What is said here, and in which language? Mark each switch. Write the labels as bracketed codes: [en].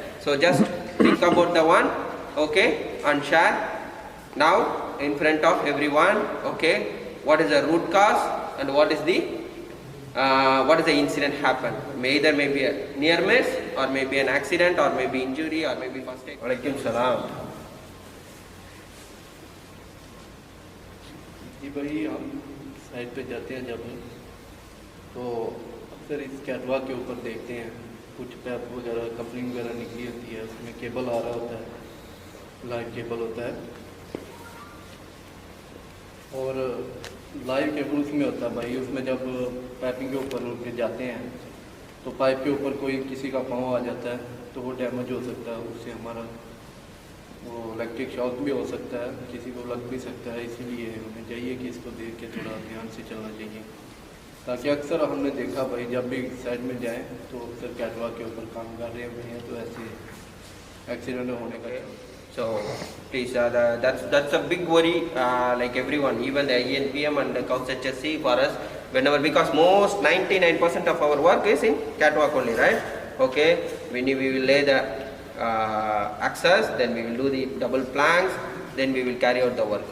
[en] So just think about the one, okay, and share now in front of everyone. Okay, what is the root cause and what is the incident happened? Either maybe a near miss or maybe an accident or maybe injury or maybe first aid. [ar] Walaikum salam. [hi] जी भाई, हम site पे जाते हैं जब तो अक्सर इस catwalk के ऊपर देखते हैं कुछ पैप वगैरह कपलिंग वगैरह निकली होती है, उसमें केबल आ रहा होता है, लाइव केबल होता है और लाइव केबल उसमें होता है भाई। उसमें जब पाइपिंग के ऊपर उठ के जाते हैं तो पाइप के ऊपर कोई किसी का पाँव आ जाता है तो वो डैमेज हो सकता है, उससे हमारा वो इलेक्ट्रिक शॉक भी हो सकता है, किसी को लग भी सकता है। इसीलिए हमें चाहिए कि इसको देख के थोड़ा ध्यान से चलना चाहिए, ताकि अक्सर हमने देखा भाई जब भी साइड में जाएं तो अक्सर कैटवॉक के ऊपर काम कर रहे होते हैं तो ऐसे एक्सीडेंट होने का। [en] So please, that's a big worry, like everyone, even the INPM and the Couch HSC for us, whenever, because most 99% of our work is in catwalk only, right? Okay, we will lay the access, then we will do the double planks, then we will carry out the work.